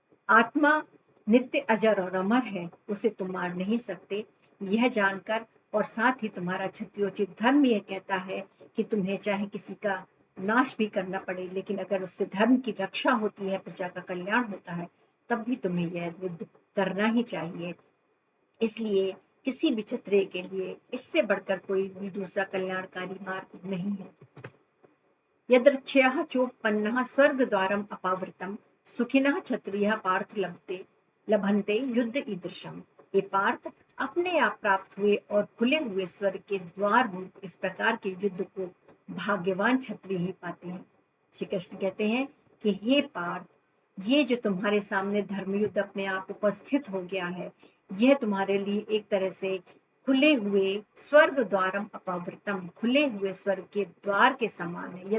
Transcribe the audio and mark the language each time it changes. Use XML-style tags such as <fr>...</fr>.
<hi>आत्मा नित्य अजर और अमर है, उसे तुम मार नहीं सकते, यह जानकर, और साथ ही तुम्हारा क्षत्रियोचित धर्म यह कहता है कि तुम्हें चाहे किसी का नाश भी करना पड़े, लेकिन अगर उससे धर्म की रक्षा होती है, प्रजा का कल्याण होता है, तब भी तुम्हें यह युद्ध करना ही चाहिए। इसलिए किसी भी क्षत्रिय के लिए इससे बढ़कर कोई भी दूसरा कल्याणकारी मार्ग नहीं है।</hi> <sa>यदृच्छया चोपन्नः स्वर्गद्वारम् अपावृतम् सुखिनः क्षत्रियः पार्थ लभन्ते युद्ध ईदृशम्।</sa> <hi>ये पार्थ अपने आप प्राप्त हुए और खुले हुए स्वर्ग के द्वार रूप इस प्रकार के युद्ध को भाग्यवान क्षत्रिय ही पाते हैं। श्री कृष्ण कहते हैं कि हे पार्थ, ये जो तुम्हारे सामने धर्मयुद्ध अपने आप उपस्थित हो गया है, यह तुम्हारे लिए एक तरह से खुले हुए स्वर्ग द्वारम अपावृतम, खुले हुए स्वर्ग के द्वार के समान है।</hi>